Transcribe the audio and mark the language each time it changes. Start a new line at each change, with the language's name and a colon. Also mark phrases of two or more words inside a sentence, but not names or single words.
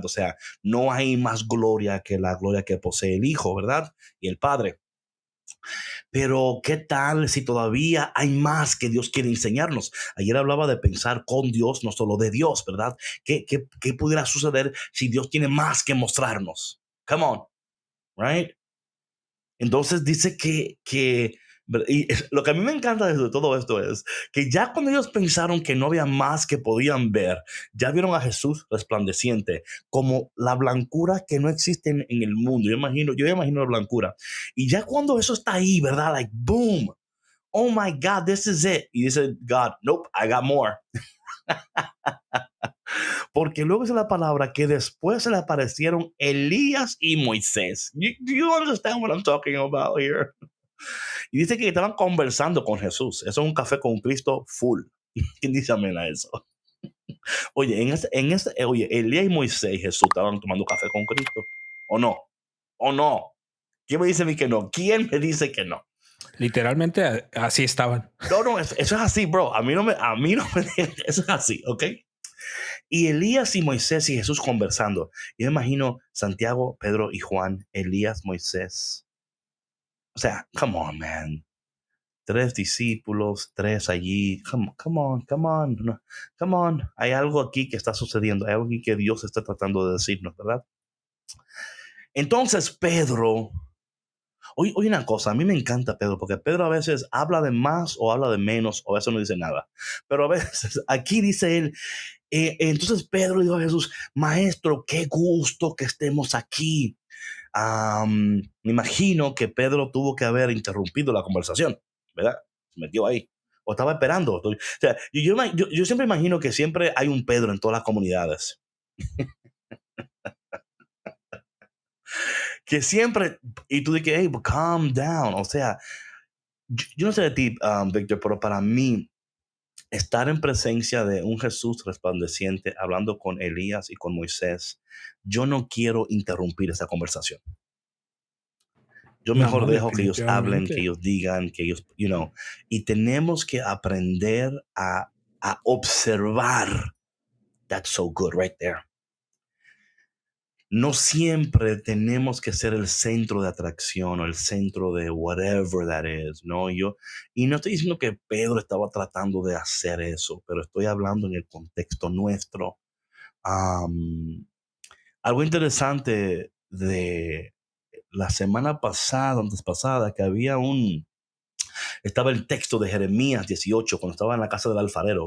Spanish: O sea, no hay más gloria que la gloria que posee el Hijo, ¿verdad? Y el Padre. Pero, ¿qué tal si todavía hay más que Dios quiere enseñarnos? Ayer hablaba de pensar con Dios, no solo de Dios, ¿verdad? ¿Qué pudiera suceder si Dios tiene más que mostrarnos?
English: Come on, right?
Spanish: Entonces dice lo que a mí me encanta de todo esto es que ya cuando ellos pensaron que no había más que podían ver, ya vieron a Jesús resplandeciente como la blancura que no existe en el mundo. Yo imagino la blancura. Y ya cuando eso está ahí, ¿verdad?
English: Like, boom. Oh my God, this is it.
Spanish: Y dice
English: God, nope, I got more.
Spanish: Porque luego dice la palabra que después se le aparecieron Elías y Moisés.
English: Do you understand what I'm talking about here?
Spanish: Y dice que estaban conversando con Jesús. Eso es un café con Cristo full. ¿Quién dice amén a eso? Oye, oye, Elías y Moisés y Jesús estaban tomando café con Cristo. ¿O no? ¿O no? ¿Quién me dice a mí que no? ¿Quién me dice que no? Literalmente así estaban. No, eso es así, bro. A mí no me, eso es así, ¿ok? Y Elías y Moisés y Jesús conversando. Yo me imagino Santiago, Pedro y Juan, Elías, Moisés. O sea,
English: come on, man.
Spanish: 3 discípulos, 3 allí.
English: Come on, come on, no, come on.
Spanish: Hay algo aquí que está sucediendo. Hay algo aquí que Dios está tratando de decirnos, ¿verdad? Entonces Pedro, oye una cosa, a mí me encanta Pedro, porque Pedro a veces habla de más o habla de menos, o a veces no dice nada. Pero a veces aquí dice él, entonces Pedro dijo a Jesús, maestro, qué gusto que estemos aquí. Me imagino que Pedro tuvo que haber interrumpido la conversación, ¿verdad? Se metió ahí. O estaba esperando. O sea, yo siempre imagino que siempre hay un Pedro en todas las comunidades. Que siempre, y tú dices,
English: hey, calm down.
Spanish: O sea, yo no sé de ti, Víctor, pero para mí, estar en presencia de un Jesús resplandeciente, hablando con Elías y con Moisés, yo no quiero interrumpir esa conversación. Yo mejor No, dejo que ellos hablen, que definitivamente. ellos digan, que ellos, y tenemos que aprender a observar.
English: That's so good right there.
Spanish: No siempre tenemos que ser el centro de atracción o el centro de
English: whatever that is,
Spanish: ¿no? Y no estoy diciendo que Pedro estaba tratando de hacer eso, pero estoy hablando en el contexto nuestro. Algo interesante de la semana pasada, antes pasada, que había Estaba el texto de Jeremías 18, cuando estaba en la casa del alfarero.